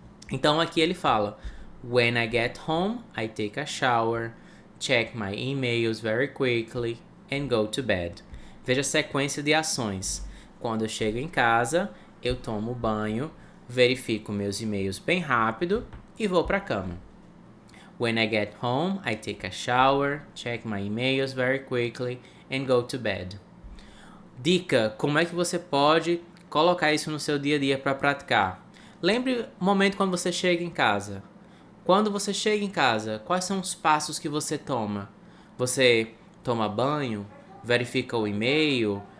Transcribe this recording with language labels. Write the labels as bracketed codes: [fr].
[pt] Então, aqui ele fala: [en] when I get home, I take a shower, check my emails very quickly and go to bed. [pt] Veja a sequência de ações. Quando eu chego em casa, eu tomo banho, verifico meus e-mails bem rápido e vou para a cama. [en] When I get home, I take a shower, check my emails very quickly and go to bed. [pt] Dica: como é que você pode colocar isso no seu dia a dia para praticar? Lembre o momento quando você chega em casa. Quando você chega em casa, quais são os passos que você toma? Você toma banho? Verifica o e-mail?